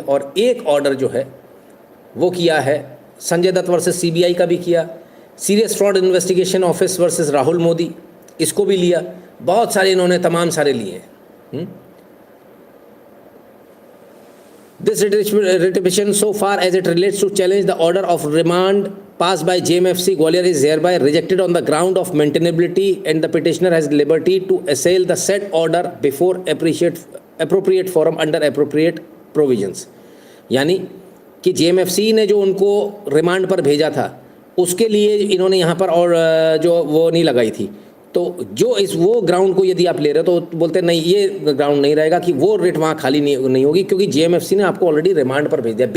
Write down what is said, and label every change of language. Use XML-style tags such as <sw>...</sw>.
<hi>और एक ऑर्डर जो है वो किया है संजय दत्त वर्सेस सीबीआई का भी किया, serious fraud investigation office versus Rahul Modi इसको भी लिया, बहुत सारे इन्होंने तमाम सारे लिए हैं।</hi> <en>This ratification so far as it relates to challenge the order of remand passed by JMFC Gwalior is hereby rejected on the ground of maintainability, and the petitioner has liberty to assail the said order before appropriate forum under appropriate provisions।</en> <hi>यानी कि JMFC ने जो उनको remand पर भेजा था उसके लिए इन्होंने यहाँ पर और जो वो नहीं लगाई थी, तो जो इस वो ग्राउंड को यदि आप ले रहे हो तो बोलते नहीं ये ग्राउंड नहीं रहेगा कि वो रेट वहाँ खाली नहीं होगी, क्योंकि JMFC ने आपको ऑलरेडी रिमांड पर भेज दिया।</hi>